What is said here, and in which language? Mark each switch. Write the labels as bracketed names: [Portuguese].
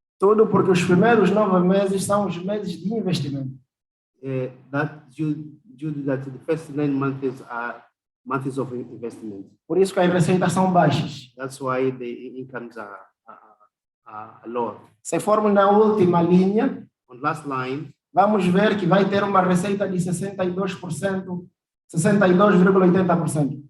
[Portuguese] Tudo porque os primeiros 9 meses são os meses de investimento. [English] That due to that the first 9 months are months of investment. [Portuguese] Por isso que as receitas são baixas. [English] That's why the incomes are lower. [Portuguese] Se formos na última linha, [English] on last line, [Portuguese] vamos ver que vai ter uma receita de 62%, 62,80%.